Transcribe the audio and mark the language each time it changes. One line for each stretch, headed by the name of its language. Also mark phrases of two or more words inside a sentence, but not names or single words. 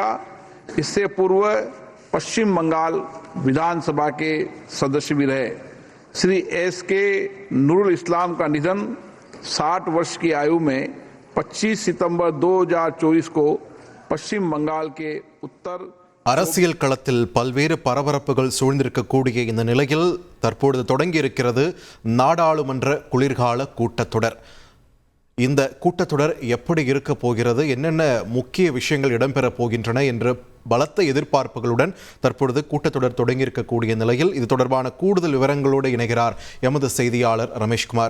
Hindi: इससे पूर्व पश्चिम बंगाल विधानसभा के सदस्य भी रहे। श्री एस.के. नूरुल इस्लाम का निधन 60 वर्ष की आयु में 25 सितंबर 2024 को पश्चिम बंगाल के उत्तर
Tamil: அரசியல் களத்தில் பல்வேறு பரபரப்புகள் சூழ்ந்திருக்கக்கூடிய இந்த நிலையில் தற்பொழுது தொடங்கியிருக்கிறது நாடாளுமன்ற குளிர்கால கூட்டத்தொடர். இந்த கூட்டத்தொடர் எப்படி இருக்க போகிறது, என்னென்ன முக்கிய விஷயங்கள் இடம்பெறப் போகின்றன என்ற பலத்த எதிர்பார்ப்புகளுடன் தற்பொழுது கூட்டத்தொடர் தொடங்கியிருக்கக்கூடிய நிலையில் இது தொடர்பான கூடுதல் விவரங்களோடு இணைகிறார் எமது செய்தியாளர் ரமேஷ்குமார்.